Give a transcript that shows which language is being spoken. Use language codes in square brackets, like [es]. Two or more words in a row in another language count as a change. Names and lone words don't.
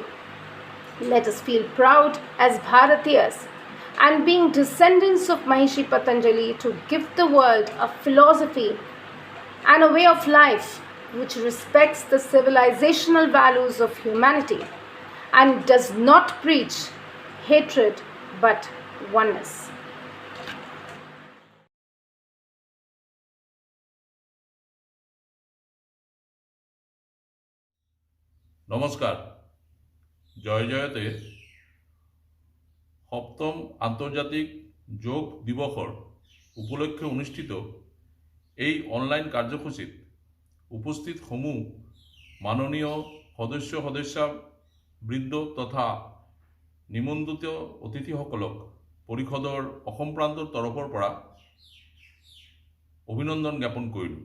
[en] Let us feel proud as Bharatiyas and being descendants of Maharishi Patanjali to give the world a philosophy and a way of life which respects the civilizational values of humanity and does not preach hatred but oneness. [as] নমস্কার। জয় জয়তে সপ্তম আন্তর্জাতিক যোগ দিবসৰ উপলক্ষে অনুষ্ঠিত এই অনলাইন কাৰ্যসূচীত উপস্থিত সমূহ মাননীয় সদস্যবৃন্দ তথা নিমন্ত্ৰিত অতিথিসকলক পৰিষদৰ অসম প্ৰান্তৰ তৰফৰ পৰা অভিনন্দন জ্ঞাপন কৰিলোঁ।